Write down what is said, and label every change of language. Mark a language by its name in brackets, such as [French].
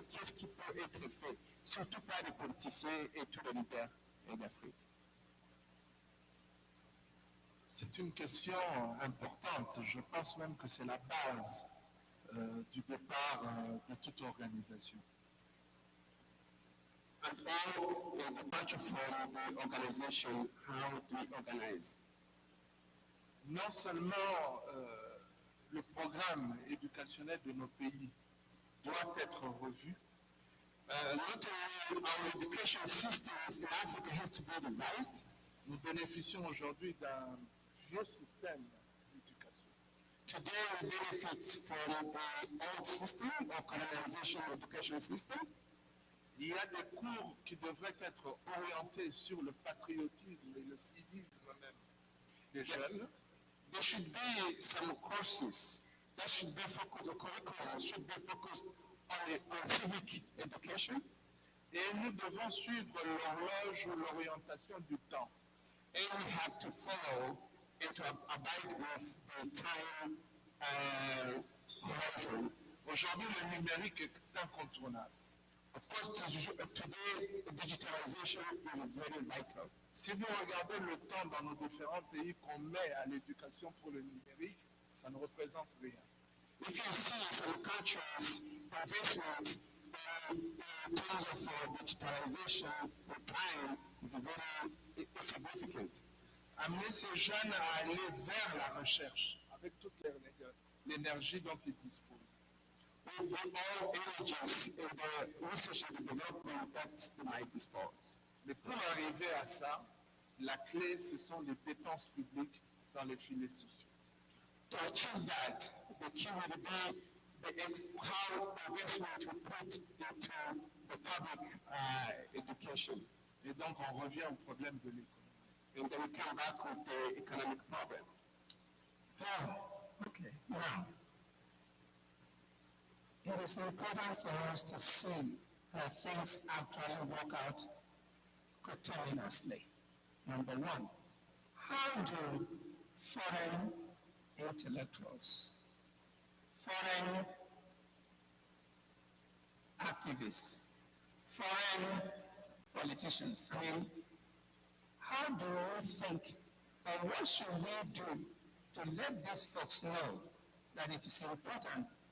[French] Qu'est-ce qui peut être fait, surtout par les politiciens et tous les leaders d'Afrique? C'est une question importante. Je pense même que c'est la base du départ de toute organisation. [English] And all the departure from the organization, how do we organize? [French] Non seulement le programme éducationnel de nos pays doit être revu, [English] not only our education systems in Africa has to be revised. [French] Nous bénéficions aujourd'hui d'un vieux système d'éducation. [English] Today we benefit from the old system or colonization education system. [French] Il y a des cours qui devraient être orientés sur le patriotisme et le civisme même des jeunes. [English] There should be some courses that should be focused, or curriculum should be focused on civic education. [French] Et nous devons suivre l'horloge ou l'orientation du temps. [English] And we have to follow and to abide with the time horizon. [French] Aujourd'hui, le numérique est incontournable. [English] Of course, today, digitalization is very vital. [French] Si vous regardez le temps dans nos différents pays qu'on met à l'éducation pour le numérique, ça ne représente rien. [English] If you see some countries' investment in terms of digitalization, the time is very significant. [French] Amener ces jeunes à aller vers la recherche, avec toute l'énergie dont ils disposent. [English] with all energies in the research and development that they might dispose. [French] Mais pour arriver à ça, la clé, ce sont les dépenses publiques dans les filets sociaux. [English] To achieve that, the key will be how investment will put into the public education. [French] Et donc, on revient au problème de l'économie. [English] And then we come back with the economic problem. Okay, now, it is important for us to see that things actually work out coterminously. Number one, how do foreign intellectuals, foreign activists, foreign politicians, how do you think, or what should we do to let these folks know that it is important,